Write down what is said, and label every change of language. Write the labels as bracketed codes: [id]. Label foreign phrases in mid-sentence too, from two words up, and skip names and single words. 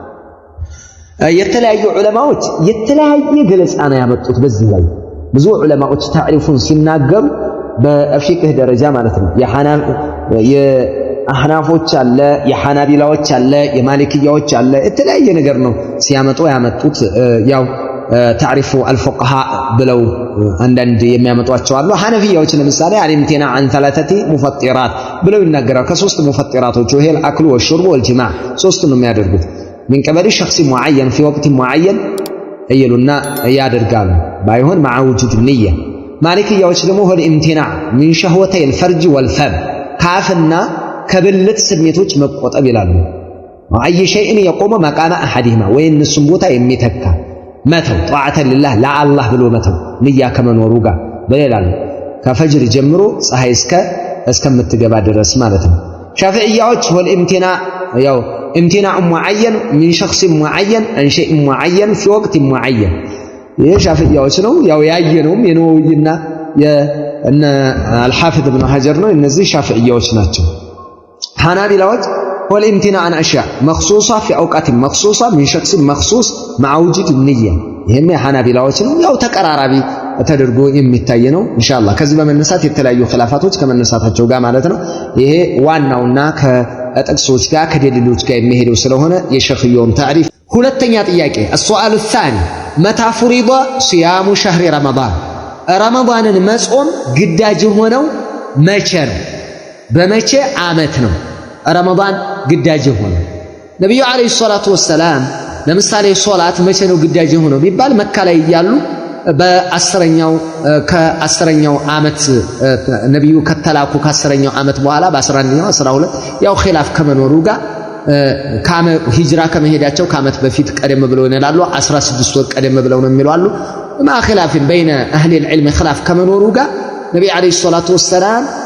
[am] የተለያዩ ዑለማዎች የተለያየ ገለጻ ነው ያመጡት በዚህ ላይ። ብዙ ዑለማዎች ታሪፉን ሲናገሩ በፊቅህ ደረጃ ማለት ነው የአህናፎች አለ፣ የሐናቢላዎች አለ፣ የማሊክያዎች አለ። የተለያየ ነገር ነው ሲያመጡ ያመጡት። ያው ታሪፉ አልፉቅሃ ብለው አንዳንድ የሚያመጧቸው አሉ። ሐነፊያዎች ለምሳሌ [ar] الامتناع عن ثلاثة مفطرات [am] ብለው ይናገራሉ። ከሶስት ሙፈጢራቶች ይሄ [ar] الأكل والشرب والجماع [am] ሶስት ነው የሚያደርጉት [ar] من قبل شخص معين في وقت معين [am] እየሉና ያደርጋሉ። ባይሆን [ar] مع وجود النية [am] ማሊክያዎች ደግሞ [ar] هو الامتناع من شهوتي الفرج والفم [am] ካፍና ከብልት ስሜቶች መቆጠብ ይላሉ። አይ [ar] شيء يقوم مقام احدهما [am] ወይንሱም ቦታ የሚተካ መተው [ar] طاعة لله [am] ለአላህ ብሎ መተው ንያ ከመኖሩ ጋር በሌላሉ ከፈጅር ጀምሮ ፀሐይ እስከምትገባ ድረስ ማለት ነው። ሻፊዒያዎች [ar] هو الامتناع [am] ያው [ar] امتناع معين من شخص معين عن شيء معين في وقت معين [am] ይሄ ሻፊዒያዎች ነው። ያው ያየነውም የነወዊና የእነ አልሐፊዝ ኢብኑ ሐጀር ነው። እነዚህ ሻፊዒያዎች ናቸው። ሐናቢላዎች [ar] هو الامتناع عن اشياء مخصوصه في اوقات مخصوصه من شخص مخصوص مع وجود النيه [am] ይሄም የሐናቢላዎች ነው። ያው ተቀራራቢ ተደርጎ የሚታይ ነው። ኢንሻአላህ ከዚህ በመነሳት የተለያዩ ኺላፋቶች ከመነሳታቸው ጋር ማለት ነው ይሄ ዋናውና ከጥቅሶች ጋር ከደሊሎች ጋር የሚሄደው ስለሆነ የሸኽየውን ታሪፍ። ሁለተኛ ጥያቄ [ar] السؤال الثاني متى فرض صيام شهر رمضان [am] ረመዳንን መጾም ግዳጅ ሆነው መቼ ነው? በመቼ ዓመት ነው ረመዳን ግዳጅ ሆነው? ነብዩ [ar] عليه الصلاة والسلام [am] ለምሳሌ ሶላት መቼ ነው ግዳጅ ሆነው ቢባል መካ ላይ እያሉ ከአስረኛው ዓመት ነብዩ ከተላኩ ከአስረኛው ዓመት በኋላ በ11ኛው 12 ያው ኺላፍ ከመኖሩ ጋር ሂጅራ ከመሄዳቸው ከዓመት በፊት ቀደም ብለው ይላሉ 16 ወር ቀደም ብለው ነው የሚሏሉ። [ar] مع خلاف بين أهل العلم [am] ኺላፍ ከመኖሩ ጋር ነብዩ [ar] عليه الصلاة والسلام